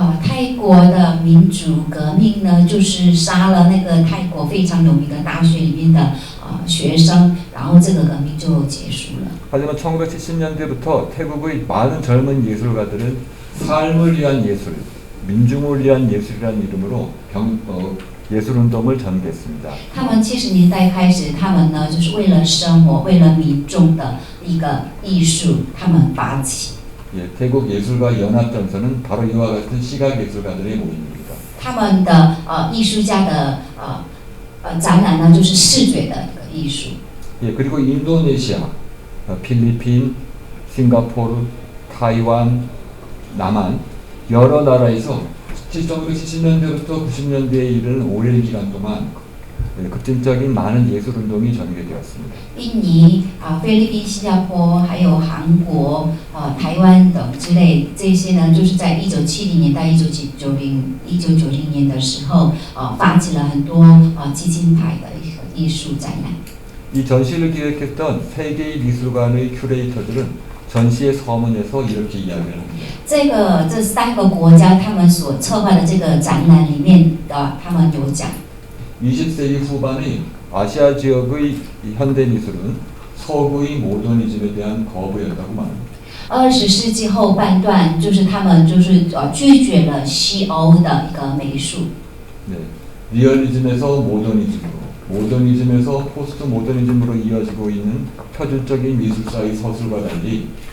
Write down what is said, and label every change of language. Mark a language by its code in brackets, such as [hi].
[zh] 泰国的民主革命呢，就是杀了那个泰国非常有名的大学里面的学生，然后这个革命就结束了。 [ko] 하지만 1970년대부터 태국의 많은 젊은 예술가들은 삶을 위한 예술, 민중을 위한 예술이라는 이름으로 예술운동을 전개했습니다. [zh] 他们70年代开始，他们呢就是为了生活、为了民众的一个艺术，他们发起。 [ko] 예, 태국 예술가 연합전선은 바로 이와 같은 시각 예술가들의 모임입니다. [zh] 他们的艺术家的展览呢，就是视觉的一个艺术。 [ko] 예, 그리고 인도네시아, 필리핀, 싱가포르, 타이완, 남한 여러 나라에서 1970년대부터 90년대에 이르는 오랜 기간 동안 급진적인 많은 예술 운동이 전개되었습니다. [zh] 印尼菲律宾、新加坡，还有韩国、台湾等之类，这些呢，就是在1970年到1990年的时候，发起了很多基金派的一个艺术展览。 [ko] 이 전시를 기획했던 세계의 미술관의 큐레이터들은 전시의 서문에서 이렇게 이야기를 합니다. [zh] 这3个国家他们所策划的这个展览里面的，他们有讲。 [ko] 20세기 후반의 아시아 지역의 현대 미술은 서구의 모더니즘에 대한 거부였다고 말합니다. [zh] 20世纪后半段，就是他们拒绝了西欧的一个美术。 [ko] 네, 리얼리즘에서 모더니즘으로, 모더니즘에서 포스트 모더니즘으로 이어지고 있는 표준적인 미술사의 서술과 달리